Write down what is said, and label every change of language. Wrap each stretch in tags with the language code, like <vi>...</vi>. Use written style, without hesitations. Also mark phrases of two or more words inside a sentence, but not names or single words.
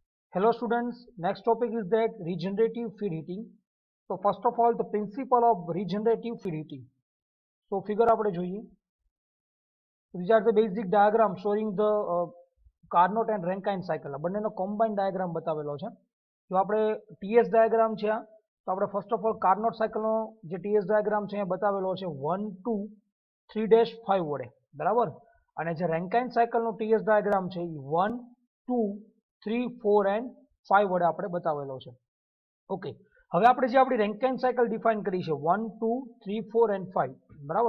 <en>Hello students, next topic is that regenerative feed heating. So first of all, the principle of regenerative feed heating.</en> <gu>So figure આપણે જોઈએ.</gu> <en>These are the basic diagram showing the Carnot and Rankine cycle.</en> <gu>આ બંનેનો</gu> <en>combined diagram</en> <gu>બતાવેલો છે. જો આપણે</gu> <en>TS diagram</en> <gu>છે તો આપણે</gu> <en>first of all Carnot cycle</en> <gu>નો જે</gu> <en>TS diagram</en> <gu>છે એ બતાવેલો છે 1 2 3-5 વડે, બરાબર? અને જે</gu> <en>Rankine cycle</en> <gu>નો</gu> <en>TS diagram</en> <gu>છે એ 1 2 3 4 and 5 વડે આપણે બતાવેલો છે. ઓકે, હવે આપણે જે આપણી</gu> <en>Rankine cycle define</en> <gu>કરી છે 1 2 3 4 and 5, બરાબર?</gu>